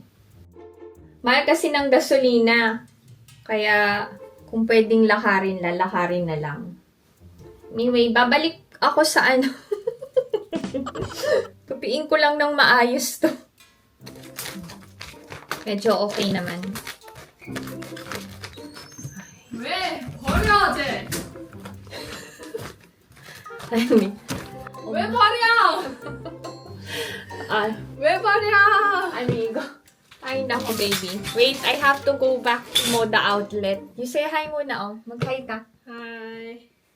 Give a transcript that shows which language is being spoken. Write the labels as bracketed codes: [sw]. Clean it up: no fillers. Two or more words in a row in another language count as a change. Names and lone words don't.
[tl] Mahal kasi ng gasolina. Kaya kung pwedeng lakarin na lang. Anyway, babalik ako sa Tupiin ko lang ng maayos to. Medyo okay naman. [ko] 왜? 버려야 돼. [tl] Ay, [ko] 왜 버려? 왜 버려? [tl] amigo. Ay, nako, [en] baby. Wait, I have to go back to Moda Outlet. You say hi [tl] muna, oh. Mag-hi ka. [en] Hi.